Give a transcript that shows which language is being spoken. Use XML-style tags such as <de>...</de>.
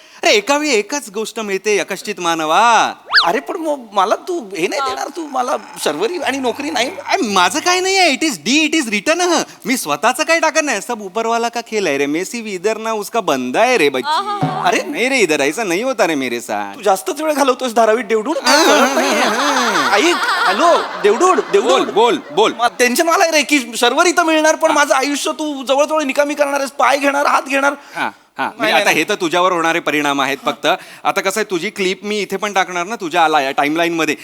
<mr>अरे एका वेळी एकच गोष्ट मिळते यकश्चित मानवा. अरे पण मग मला तू हे नाही देणार, तू मला शर्वरी आणि नोकरी नाही. माझं काय नाही आहे,</mr> <en>It is return.</en> <mr>मी स्वतःचं काय टाकत नाही,</mr> <hi>सब ऊपरवाला का खेल है रे. मेसी भी इधर ना उसका बंदा है रे बच्ची. अरे नाही रे, इधर ऐसा नहीं होता रे मेरे साथ.</hi> <mr>तू जास्तच वेळ घालवतोस धारावीत देवडूड. ऐक, हॅलो देवडूड, बोल. टेन्शन मला आहे रे की शर्वरी तर मिळणार, पण माझं आयुष्य तू जवळजवळ निकामी करणार आहेस. पाय घेणार, हात घेणार. आता हे तर तुझ्यावर होणारे परिणाम आहेत फक्त. आता कसं आहे, तुझी क्लिप मी इथे पण टाकणार ना तुझ्या टाइमलाईन मध्ये.</mr>